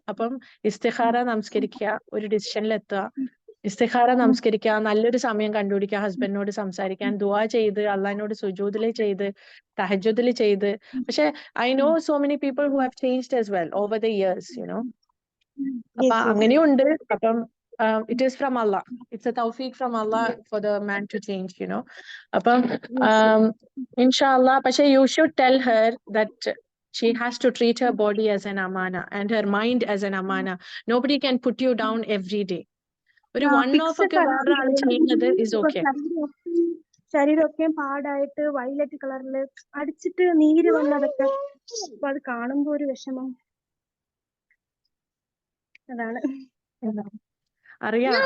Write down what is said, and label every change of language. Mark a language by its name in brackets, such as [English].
[Malayalam] അപ്പം ഇസ്തിഖാറ നമസ്കരിക്കുക, ഒരു ഡിസിഷനിൽ എത്തുക, ഇസ്തിഖാറ നമസ്കരിക്കുക, നല്ലൊരു സമയം കണ്ടുപിടിക്കുക, ഹസ്ബൻഡിനോട് സംസാരിക്കാൻ, ദുആ ചെയ്ത്, അള്ളാഹിനോട് സുജൂദില് ചെയ്ത്, തഹജ്ജുദില് ചെയ്ത്. പക്ഷെ [English] I know so many people who have changed as well over the years. [Malayalam] അപ്പൊ അങ്ങനെയുണ്ട്. അപ്പം [English] it is from Allah. It's a tawfiq from Allah for the man to change, അപ്പം inshallah. [Malayalam] പക്ഷെ [English] you should tell her that she has to treat her body as an amana and her mind as an amana. Nobody can put you down every day. [Malayalam] ഒരു [English] one off [Malayalam] ഒക്കെ വേറൊരാൾ ചെയ്യുന്നത് [English] is okay. [Malayalam] ശരീരമൊക്കെ പാടായിട്ട് violet കളറില് അടിച്ചിട്ട് നീര് വന്നതൊക്കെ, അപ്പൊ അത് കാണുമ്പോ ഒരു വിഷമം. അതാണ് അറിയാം.